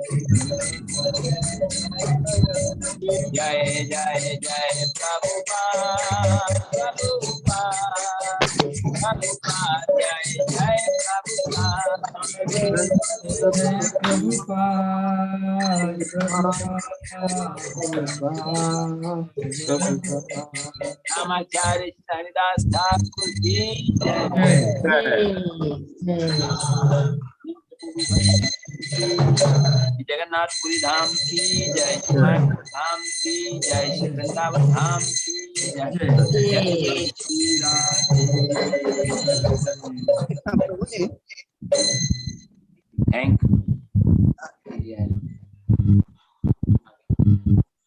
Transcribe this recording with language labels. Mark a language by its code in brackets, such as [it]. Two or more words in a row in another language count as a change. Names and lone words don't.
[hi] जय जय जय प्रभुपाद प्रभुपाद प्रभुपाद जय जय प्रभुपाद जय प्रभुपाद नामाचारी सनिदास ठाकुर जी जय जगन्नाथ पुरी धाम की जय, मायापुर धाम की जय, श्री वृंदावन धाम की जय, जय श्री राधे। [en] thank you.